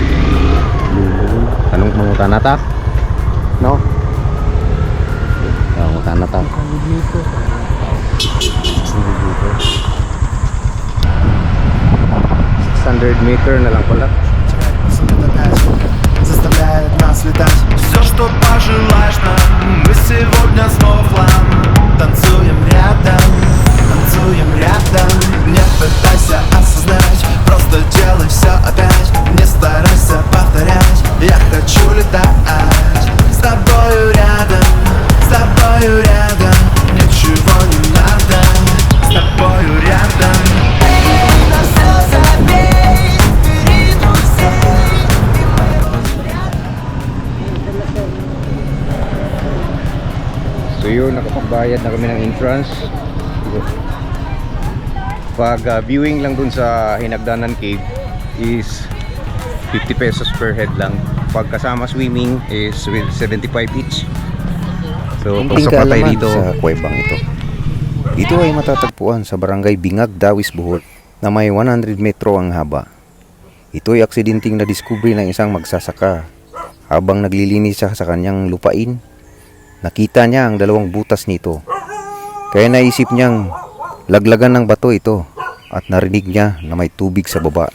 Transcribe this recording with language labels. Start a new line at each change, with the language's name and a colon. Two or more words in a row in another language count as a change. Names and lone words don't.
Cebuano: Anong mangutan na ta? No? Mangutan na ta.
Filipino: 600 meter na lang pala.
Russian: Заставляет нас летать. Все, что пожелаешь нам, мы сегодня снова в хлам. Танцуем рядом, не пытайся осознать, просто делай все опять. Не старайся повторять, я хочу летать. С тобою рядом, ничего не надо. С тобою рядом.
Filipino: So yun, nakapagbayad na kami ng entrance. Pag viewing lang dun sa Hinagdanan Cave is 50 pesos
English: per head
Filipino: lang. Pag kasama swimming
English: is with 75 each.
Filipino: So Kunting pasok na tayo kaalaman dito. sa kuwebang ito. Ito ay matatagpuan sa barangay Bingag, Dawis, Bohol na may 100 metro ang haba. Ito ay aksidenteng nadiskubre ng isang magsasaka habang naglilinis siya sa kanyang lupain. Nakita niya ang dalawang butas nito. Kaya naisip niyang laglagan ng bato ito at narinig niya na may tubig sa baba.